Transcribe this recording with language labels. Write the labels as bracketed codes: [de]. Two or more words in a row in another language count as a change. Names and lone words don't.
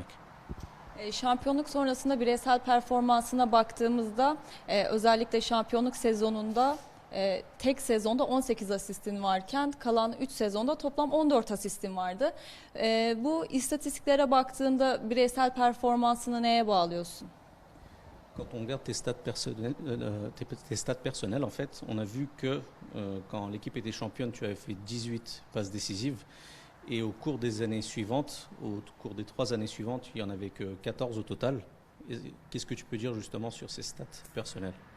[tr] Şampiyonluk sonrasında bireysel performansına baktığımızda özellikle şampiyonluk sezonunda tek sezonda 18 asistin varken kalan 3 sezonda toplam 14 asistin vardı. Bu istatistiklere baktığında bireysel performansını neye bağlıyorsun? [fr] Quand on regarde tes stats personnels, en fait, on a vu que quand l'équipe était championne, tu avais fait 18 passes décisives. Et au cours des années suivantes, au cours des 3 années suivantes, il n'y en avait que 14 au total. Qu'est-ce que tu peux dire justement sur ces stats personnelles?